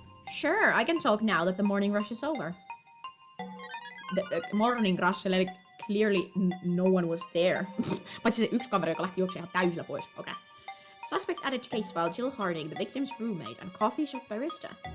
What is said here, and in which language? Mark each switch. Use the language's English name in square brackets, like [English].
[English] Sure, I can talk now that the morning rush is over. The morning rush, [Finnish] eli [English] clearly no one was there. [Finnish] Paitsi se yksi kaveri, joka lähti juoksemaan ihan täysillä pois. [English] Okay. Suspect added to case file Jill Harding, the victim's roommate and coffee shop barista.